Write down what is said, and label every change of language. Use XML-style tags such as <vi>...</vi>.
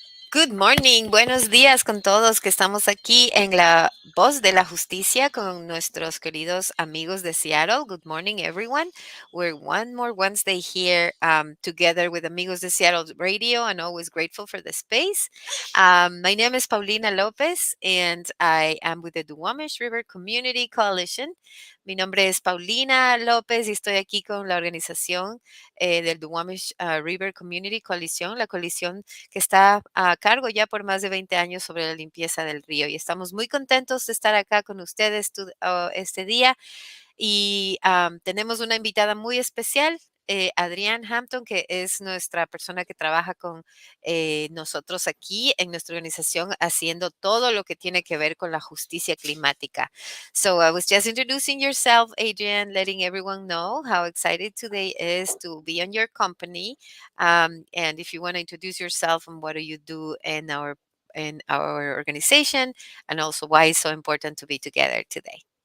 <en>Good morning,</en> <es>buenos días con todos que estamos aquí en la Voz de la Justicia con nuestros queridos amigos de Seattle.</es> <en>Good morning, everyone. We're one more Wednesday here together with Amigos de Seattle Radio, and always grateful for the space. My name is Paulina Lopez, and I am with the Duwamish River Community Coalition.</en> <es>Mi nombre es Paulina López y estoy aquí con la organización del Duwamish River Community Coalition, la coalición que está a cargo ya por más de 20 años sobre la limpieza del río. Y estamos muy contentos de estar acá con ustedes este día. Y tenemos una invitada muy especial, Adrián Hampton, que es nuestra persona que trabaja con nosotros aquí en nuestra organización haciendo todo lo que tiene que ver con la justicia climática.</es> <en>So I was just introducing yourself, Adrian, letting everyone know how excited today is to be on your company. And if you want to introduce yourself and what do you do in our organization, and also why it's so important to be together today.</en>